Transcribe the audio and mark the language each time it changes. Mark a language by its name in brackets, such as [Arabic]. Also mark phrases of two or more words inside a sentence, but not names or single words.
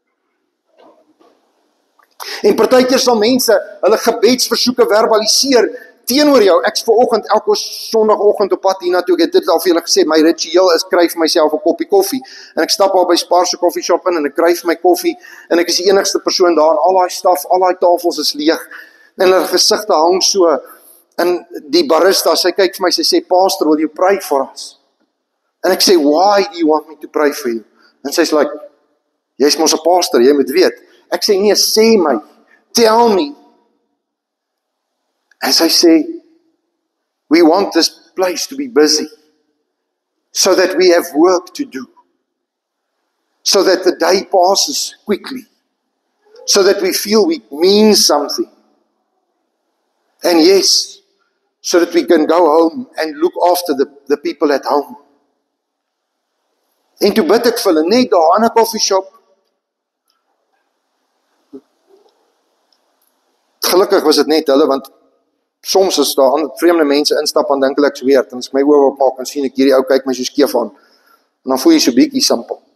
[Afrikaans] En partykeer sal mense hulle gebedsversoeke verbaliseer teenoor jou, ek's vanoggend elke Sondagoggend op pad hiernatoe, ek het dit al vir julle gesê, my ritueel is kry vir myself 'n koppie koffie, en ek stap al by Spar se koffieshop in, en ek kry vir my koffie, en ek is die enigste persoon daar, en al daai staf, al daai tafels is leeg, en hulle gesigte hang so, en die barista, sy kyk vir my, sy sê, [English] Pastor, will you pray for us? [Afrikaans] En ek sê, [English] why do you want me to pray for you? [Afrikaans] En sy's like, jy's mos 'n pastor, jy moet weet. Ek sê, nee, sê my, [English] tell me. [Afrikaans] En sy sê, [English] we want this place to be busy, so that we have work to do, so that the day passes quickly, so that we feel we mean something. And yes, so that we can go home and look after the people at home. [Afrikaans] En toe bid ek vir hulle net daar in 'n koffieshop. Gelukkig was dit net hulle, want soms is daar vreemde mense instap en dink hulle ek's weird, en as ek my oë oopmaak en sien ek hierdie ou kyk my so skeef aan, en dan voel jy so bietjie simpel.